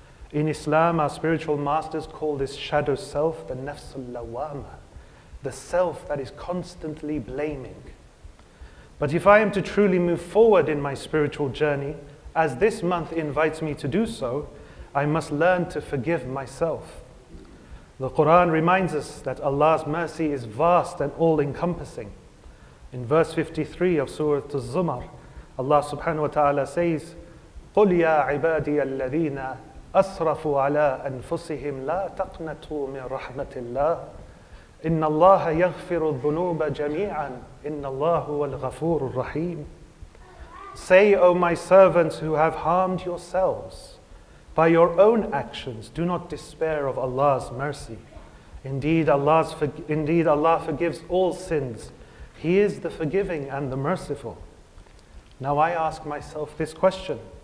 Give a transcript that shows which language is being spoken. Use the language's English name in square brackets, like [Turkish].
[English] In Islam, our spiritual masters call this shadow self the nafsul lawama, the self that is constantly blaming. But if I am to truly move forward in my spiritual journey, as this month invites me to do so, I must learn to forgive myself. The Quran reminds us that Allah's mercy is vast and all-encompassing. In verse 53 of Surah Al-Zumar, Allah subhanahu wa ta'ala says, [Arabic] قُلْ يَا عِبَادِيَ الَّذِينَ أَسْرَفُوا عَلَىٰ أَنفُسِهِمْ لَا تَقْنَطُوا مِنْ رَحْمَةِ اللَّهِ إِنَّ اللَّهَ يَغْفِرُ الذُّنُوبَ جَمِيعًا إِنَّ اللَّهَ هُوَ الْغَفُورُ الرَّحِيمُ. [English] Say, O my servants who have harmed yourselves, by your own actions, do not despair of Allah's mercy. Indeed, Allah forgives all sins. He is the forgiving and the merciful. Now I ask myself this question.